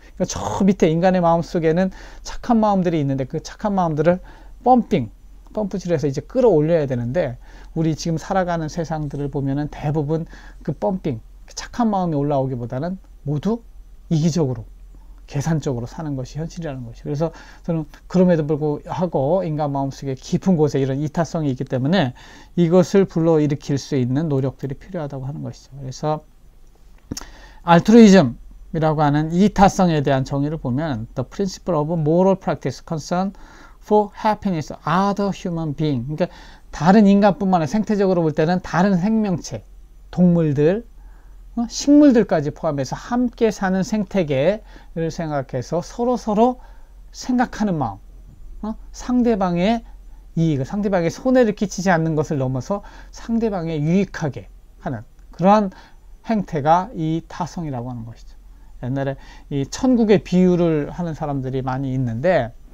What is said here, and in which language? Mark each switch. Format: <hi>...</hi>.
<ko>그러니까 저 밑에 인간의 마음 속에는 착한 마음들이 있는데 그 착한 마음들을 펌프질해서 이제 끌어올려야 되는데 우리 지금 살아가는 세상들을 보면은 대부분 그 펌핑, 착한 마음이 올라오기보다는 모두 이기적으로, 계산적으로 사는 것이 현실이라는 것이죠. 그래서 저는 그럼에도 불구하고 인간 마음속에 깊은 곳에 이런 이타성이 있기 때문에 이것을 불러일으킬 수 있는 노력들이 필요하다고 하는 것이죠. 그래서 알트루이즘이라고 하는 이타성에 대한 정의를 보면</ko> <en>The principle of moral practice concern for happiness of other human being.</en> <ko>그러니까 다른 인간뿐만 아니라 생태적으로 볼 때는 다른 생명체, 동물들, 식물들까지 포함해서 함께 사는 생태계를 생각해서 서로 생각하는 마음, 상대방의 이익을, 상대방의 손해를 끼치지 않는 것을 넘어서 상대방에 유익하게 하는 그러한 행태가 이 타성이라고 하는 것이죠. 옛날에 이 천국의 비유를 하는 사람들이 많이 있는데</ko>